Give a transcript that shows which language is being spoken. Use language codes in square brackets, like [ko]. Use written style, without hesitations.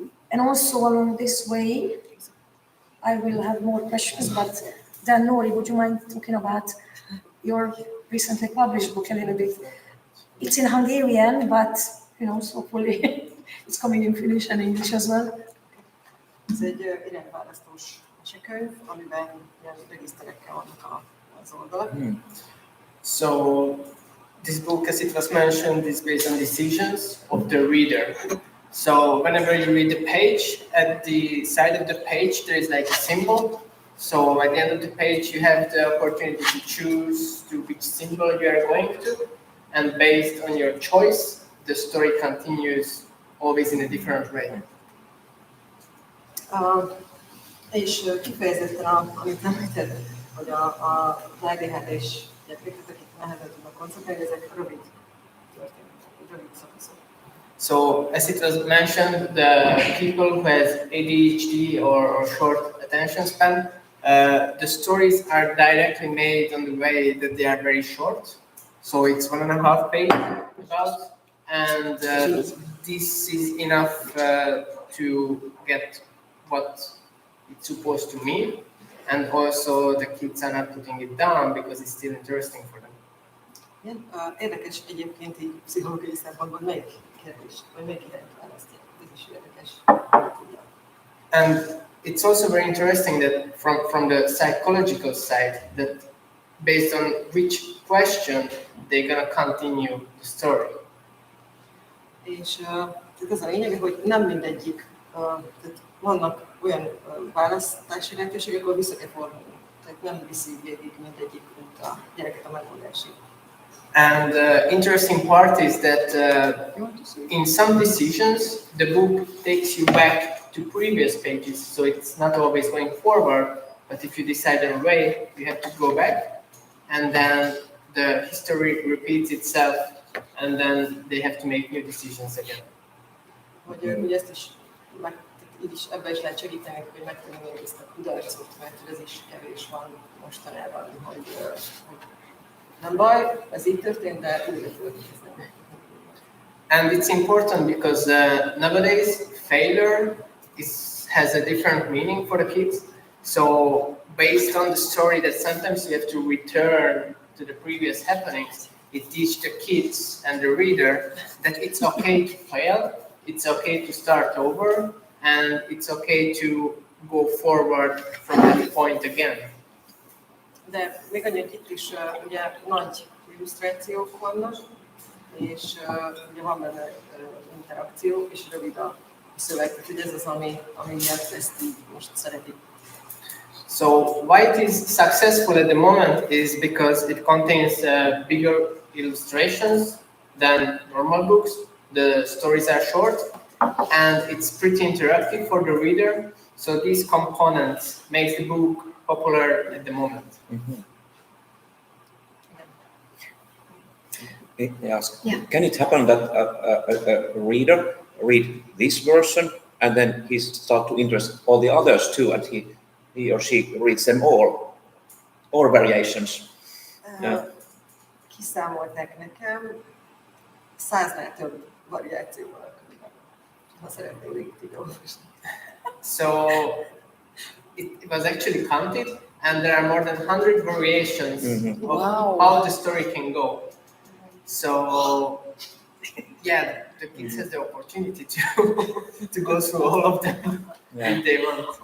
[en] And also along this way, I will have more questions, but then Nori, would you mind talking about your recently published book a little bit? It's in Hungarian, but so hopefully it's coming in Finnish and English as well. [hu] Ez egy irányválasztós mesekönyv, amiben ilyen regiszterekkel vannak az oldalak. [en] So this book, as it was mentioned, is based on decisions of the reader. So whenever you read the page, at the side of the page there is like a symbol. So at the end of the page you have the opportunity to choose to which symbol you are going to, and based on your choice, the story continues always in a different way. [hu] És kifejezetten, amit említed, hogy a ADHD-s gyerekek, akik nehezen tudnak koncentrálni, ezek rövid történetek, rövid szakaszok. [en] So as it was mentioned, the people who has ADHD or short attention span, the stories are directly made on the way that they are very short. So it's 1.5 page about, and this is enough to get what it's supposed to mean, and also the kids are not putting it down because it's still interesting for them. [hu] Igen, érdekes egyébként így pszichológiai szempontból, melyik kérdés, vagy melyik irányt választják. Ez is érdekes. [en] And it's also very interesting that from the psychological side, that based on which question they're gonna continue the story. [hu] És tehát az a lényeg, hogy nem mindegyik, tehát vannak olyan választási lehetőségek, ahol vissza kell fordulni. Tehát nem viszi végig mindegyik, mint a gyereket a megoldásig. [en] And the interesting part is that in some decisions, the book takes you back to previous pages, so it's not always going forward, but if you decide on a way, you have to go back, and then the history repeats itself, and then they have to make new decisions again. [hu] Hogy ezt is, így is ebben is lehet segíteni, hogy megtanulni ezt a kudarcot, mert ez is kevés van mostanában, hogy nem baj, ez így történt, de újra történt. [en] And it's important because nowadays failure has a different meaning for the kids. So based on the story that sometimes you have to return to the previous happenings, it teaches the kids and the reader that it's okay to fail, it's okay to start over, and it's okay to go forward from that point again. [hu] De még annyi, hogy itt is ugye nagy illusztrációk vannak, és ugye van benne interakció, és rövid a szöveg, úgyhogy ez az, ami miatt ezt így most szeretik. [en] So why it is successful at the moment is because it contains bigger illustrations than normal books. The stories are short, and it's pretty interactive for the reader. So these components makes the book popular at the moment. Yes. Yeah. Can it happen that a reader read this version and then he start to interest all the others too, and he or she reads them all variations? [hu] Kiszámolták nekem 100-nál több variáció van a könyvben, ha szeretnél végig olvasni. [en] So it was actually counted, and there are more than 100 variations of how the story can go. So yeah, the kids have the opportunity to go through all of them if they want.